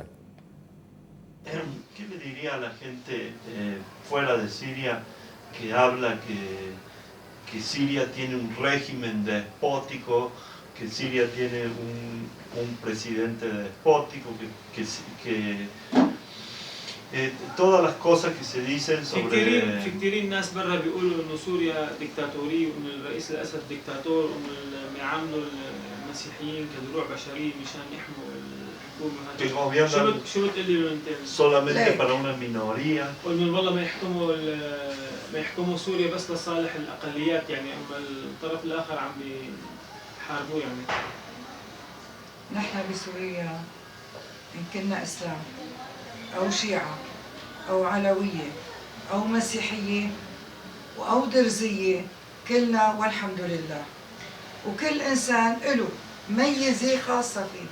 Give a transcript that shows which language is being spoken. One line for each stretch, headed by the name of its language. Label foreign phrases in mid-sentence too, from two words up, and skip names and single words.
Spanish: ¿Qué le diría a la gente fuera de Siria que habla que Siria tiene un régimen despótico, que Siria tiene un presidente despótico, todas las cosas que se dicen sobre...
Arabic: في كثير ناس برا بيقولوا انه سوريا ديكتاتورية وانه الرئيس الاسد ديكتاتور وانه بيعاملوا المسيحيين كدروع بشرية مشان يحموا الحكومة. شو بتقول لي انت؟
Spanish: solamente para una minoría.
Arabic: وانه والله ما يحكموا سوريا بس لصالح الاقليات، يعني اما الطرف الاخر عم بيحاربوه يعني. نحن بسوريا إن كنا إسلام أو شيعة أو علوية أو مسيحية أو درزية كلنا والحمد لله، وكل إنسان له ميزة خاصة فيه.